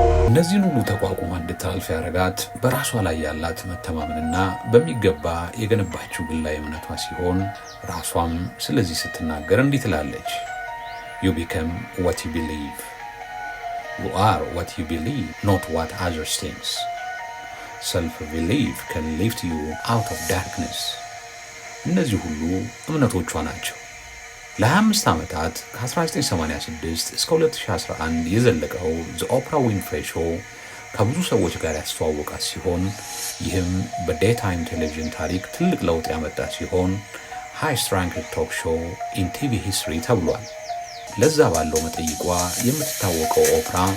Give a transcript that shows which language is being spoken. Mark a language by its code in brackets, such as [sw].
[am] እነዚህን ሁሉ ተቋቁማ እንድታልፍ ያደረጋት በራሷ ላይ ያላት መተማመንና በሚገባ የገነባችው ግላዊ እምነቷ ሲሆን ራሷም ስለዚህ ስትናገር እንዲህ ትላለች። [en] You become what you believe. You are what you believe, not what others think. Self-belief can lift you out of darkness. [am] እነዚህ ሁሉ እምነቶቿ ናቸው። ለ25 ዓመታት ከ1986 እስከ 2011 የዘለቀው ዘ ኦፕራ ዊንፍሬ ሾው ከብዙ ሰዎች ጋር ያስተዋወቃት ሲሆን ይህም በዴይታይም ቴሌቪዥን ታሪክ ትልቅ ለውጥ ያመጣ ሲሆን [en] ሃይስት ራንክድ ቶክ ሾው ኢን ቲቪ ሂስትሪ [am] ተብሏል። ለዛ ባለው መጠይቋ የምትታወቀው ኦፕራ